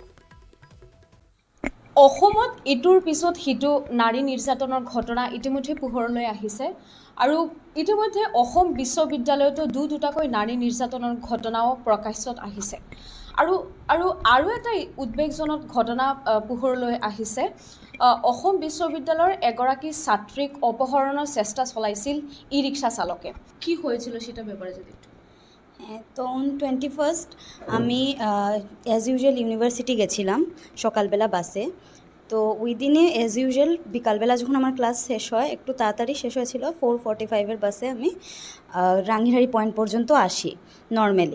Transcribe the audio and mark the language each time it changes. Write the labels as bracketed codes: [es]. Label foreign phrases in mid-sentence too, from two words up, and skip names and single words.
[as] অসমত ইটোৰ পিছত সিটো নাৰী নিৰ্যাতনৰ ঘটনা ইতিমধ্যে পোহৰলৈ আহিছে আৰু ইতিমধ্যে অসম বিশ্ববিদ্যালয়তো দুটাকৈ নাৰী নিৰ্যাতনৰ ঘটনাও প্ৰকাশ্যত আহিছে আৰু এটা উদ্বেগজনক ঘটনা পোহৰলৈ আহিছে অসম বিশ্ববিদ্যালয়ের এগৰাকী ছাত্ৰীক অপহৰণৰ চেষ্টা চলাইছিল ই রিক্সা চালকে [bn] কি হয়েছিল সেটা ব্যাপারে যদি একটু হ্যাঁ, তো অন 21st আমি [en] as usual [bn] ইউনিভার্সিটি গেছিলাম সকালবেলা বাসে। তো ওই দিনে [en] as usual [bn] বিকালবেলা যখন আমার ক্লাস শেষ হয়, একটু তাড়াতাড়ি শেষ হয়েছিল, 4:45-এর বাসে আমি রাঙ্গিরহারি পয়েন্ট পর্যন্ত আসি নর্মালি।